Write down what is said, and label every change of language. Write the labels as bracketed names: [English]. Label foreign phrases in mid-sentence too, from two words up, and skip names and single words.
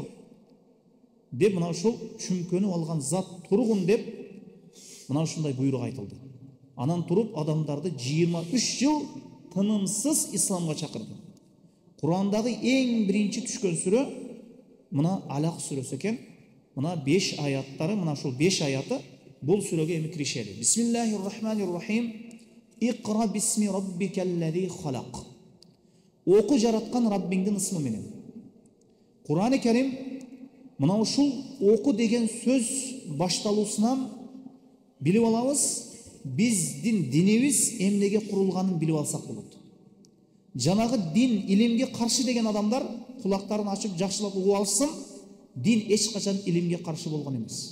[Kyrgyz] Деп мына ушул чүмкөнүп алган зат тургун деп мына ушундай буйрук айтылды. Анан туруп адамдарды 23 жыл тынымсыз исламга чакырды. Курандагы эң биринчи түшкөн сүрө мына Алак сүрөсү экен. Мына 5 аяттары, мына ушул 5 аяты бул сүрөгө эми киришели. [Arabic] بسم الله الرحمن الرحيم. اقرأ باسم ربك الذي خلق. [Kyrgyz] Оку жараткан Раббиңдин ысмы менен. Кур'ан-ы Карим мына ушул оку деген сөз башталуусунан билип алабыз, биздин динибиз эмнеге курулганын билип алсак болот. Жанагы дин, илимге каршы деген адамдар кулактарын ачып жакшылап угуп алышсын, дин эч качан илимге каршы болгон эмес.